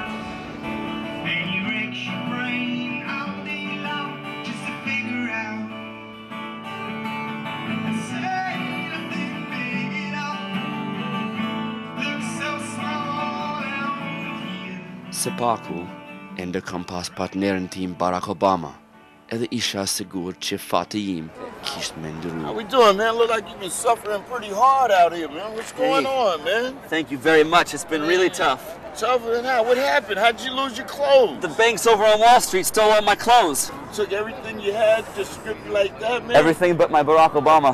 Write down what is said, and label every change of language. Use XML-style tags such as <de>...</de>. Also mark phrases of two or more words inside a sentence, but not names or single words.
<sq>Se paku, ende kam pas partnerin tim Barack Obama, edhe isha sigur që fati im kisht me ndëru.</sq> <en>How we doing, man? Look like you've been suffering pretty hard out here, man. What's going on, man? Thank you very much. It's been really tough. Tougher than how? What happened? How'd you lose your clothes? The banks over on Wall Street stole all my clothes. Took everything you had, just stripped you like that, man? Everything but my Barack Obama.</en>